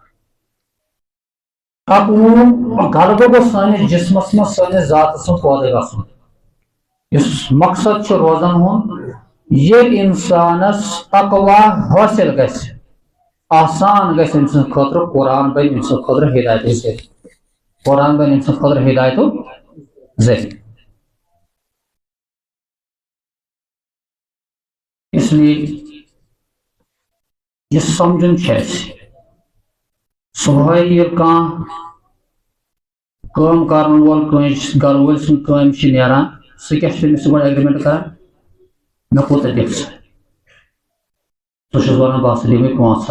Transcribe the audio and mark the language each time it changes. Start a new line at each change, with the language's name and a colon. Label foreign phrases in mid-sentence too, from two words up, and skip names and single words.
Kashmiri: تقویُک غلبہٕ گوٚژھ سٲنِس جسمس منٛز سٲنِس ذاتس منٛز پٲدٕ گژھُن. یُس مقصد چھُ روزن ہُنٛد، ییٚلہِ انسانس تقوی حٲصِل گژھِ، آسان گژھِ أمۍ سٕنٛدِ خٲطرٕ، قرآن بنہِ أمۍ سٕنٛدِ خٲطرٕ ہدایتُک ذٔریعہٕ. قرآن بنہِ أمۍ سٕنٛدِ خٲطرٕ ہدایتُک ذٔریعہٕ.
Urdu: اس لیے
Kashmiri: یہ سمجھن چھُ اَسہِ صبحٲے ییٚلہِ کانٛہہ کٲم کرن وول کٲنٛسہِ گرٕ وٲلۍ سٕنٛز کٲم چھِ نیران، سُہ کیٛاہ چھُ تٔمِس گۄڈٕ ایگریمنٹ کران؟ مےٚ کوٗتاہ دِکھ ژٕ؟ سُہ چھُس ونان بہٕ ہسا دِمے 500.